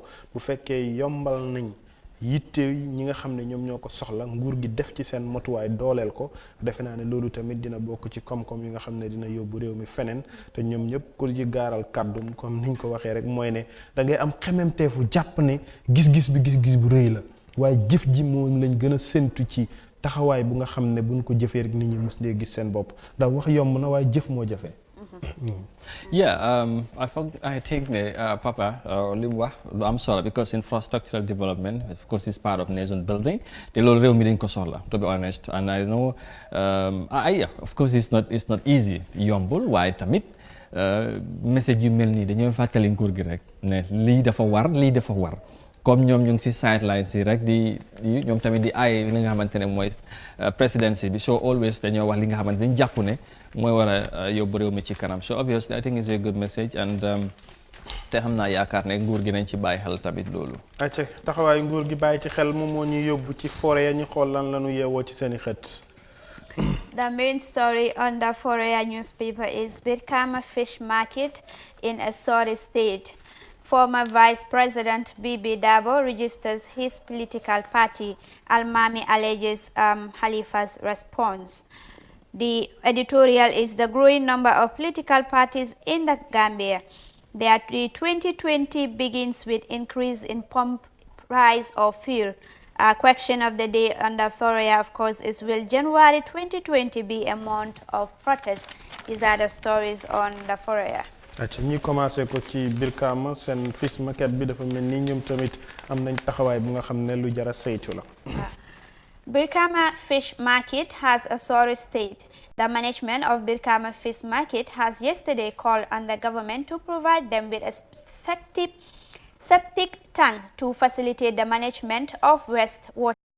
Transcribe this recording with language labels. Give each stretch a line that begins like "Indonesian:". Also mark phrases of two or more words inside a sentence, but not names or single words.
Wolof: Bu fekkee yombal nañ yitte ñi nga xam ne ñoom ñoo ko soxla, nguur gi def ci seen motuwaay dooleel ko, defe naa ne loolu tamit dina bokk ci koom-koom yi nga xam ne dina yóbbu réew mi feneen. Te ñoom ñëpp ku ci gaaral kàddum comme niñ ko waxee rek mooy ne da ngay am xememteefu jàpp ne gis-gis bu rëy la, waaye jëf ji moom lañ gën a séntu ci taxawaay bu nga xam ne buñ ko jëfee rek nit ñi mos lee gis seen bopp, ndax wax yomb na waaye jëf moo jafe.
English: Yeah, I think
Wolof: Papa lim lu am solo,
English: because infrastructural development, of course, is part of nation building.
Wolof: Te loolu réew mi dañ ko soxla,
English: to be honest, and I know of course it's not easy,
Wolof: yombul, waaye tamit message yu mel nii dañoo fàttali nguur gi rek ne lii dafa war. Comme ñoom ñu ngi si sidelines yi rek ñoom tamit di ay li nga xamante ne mooy presidency bi, so always dañoo wax li nga xamante dañ jàpp ne mooy war a yóbbu réew mi ci kanam.
English: So obviously I think it's a good message, and
Wolof: te xam naa yaakaar ne nguur gi nañ ci bàyyi xel tamit loolu. acca taxawaayu nguur gi bàyyi ci xel moom moo ñuy yóbbu ci forêt ya ñu xool lan la ñu yeewoo ci seen i xët.
English: The main story on the Foroyaa newspaper is Brikama Fish Market in a sorry state. Former Vice President Bibi Dabo registers his political party. Almami alleges Khalifa's response. The editorial is the growing number of political parties in the Gambia. The 2020 begins with increase in pump price of fuel. Question of the day under Foroyaa, of course, is will January 2020 be a month of protest? These are the stories on the Foroyaa.
Wolof: acca ñi commencé ko ci Brikama seen
English: fish market
Wolof: bi dafa mel ni ñoom tamit am nañ taxawaay bu nga xam ne lu jara saytu la.
English: Brikama Fish Market has a sorry state. The management of Brikama Fish Market has yesterday called on the government to provide them with a septic tank to facilitate the management of wastewater.